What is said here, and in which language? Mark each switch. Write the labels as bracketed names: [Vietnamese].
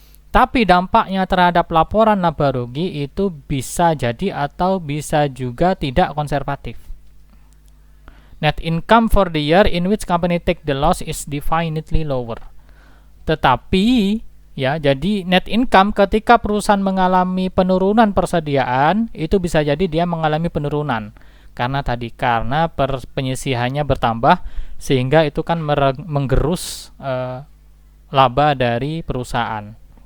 [Indonesian] Tapi dampaknya terhadap laporan laba rugi itu bisa jadi atau bisa juga tidak konservatif. [English] Net income for the year in which company take the loss is definitely lower. [Indonesian] Tetapi ya, jadi net income ketika perusahaan mengalami penurunan persediaan itu bisa jadi dia mengalami penurunan. Karena penyisihannya bertambah sehingga itu kan menggerus laba dari perusahaan.